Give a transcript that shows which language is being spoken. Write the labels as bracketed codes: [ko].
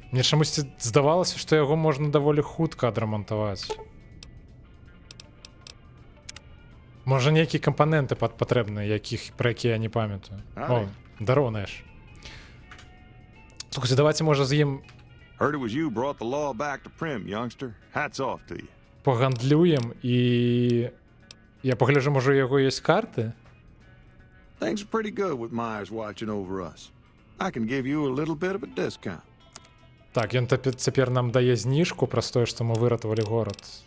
[be] Мне чамусьці здавалася, што яго можна даволі хутка адрамантаваць. Можа, нейкія кампаненты патрэбныя, пра якія я не памятаю. О, здароў, Нэш. Слухайце, давайте, можа, з ім [en] Heard it was you brought the law back to Prim, youngster. Hats off to you. [be] погандлюем, і я пагляджу, можа, у яго ёсць карты? [en] Things are pretty good with Myers watching over us. I can give you a little bit of a discount. [be] Так, ён цяпер нам дае зніжку праз тое, што мы выратавалі горад.